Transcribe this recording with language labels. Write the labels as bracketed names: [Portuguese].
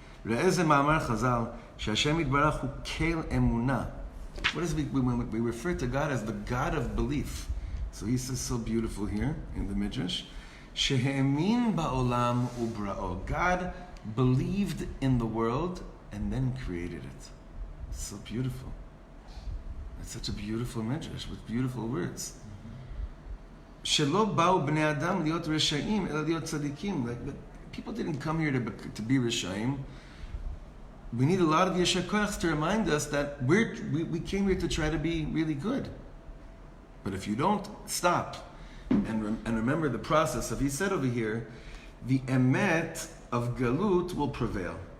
[Hebrew] ראה מאמר חז"ל שהשם יתברך הוא kel emunah. [English] What is when we refer to God as the God of belief? So he says so beautiful here in the Midrash. [Hebrew] שהאמין בעולם ובראו. [English] God believed in the world and then created it. It's so beautiful. It's such a beautiful Midrash with beautiful words. [Hebrew] שלא באו בני אדם להיות רשעים אלא להיות צדיקים. [English] Like, people didn't come here to be rishayim. We need a lot of Yasher Koach to remind us that we came here to try to be really good. But if you don't stop and remember the process of, he said over here, the emet of galut will prevail.